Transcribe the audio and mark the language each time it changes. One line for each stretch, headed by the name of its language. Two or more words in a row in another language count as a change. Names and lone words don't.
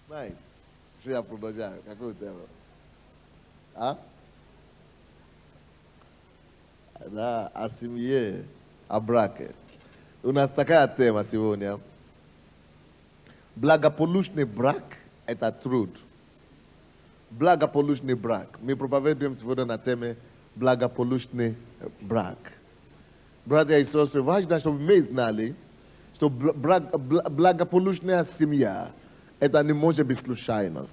Portuguese: Mãe, você já falou já? O que aconteceu? Ah? Da assimie a brake.
Russian: У нас такая тема сегодня. Благополучный брак– это труд. Благополучный брак. Мы проповедуем сегодня на теме благополучный брак. Братья и сестры, важно, чтобы мы знали, что благополучная семья – это не может быть случайность.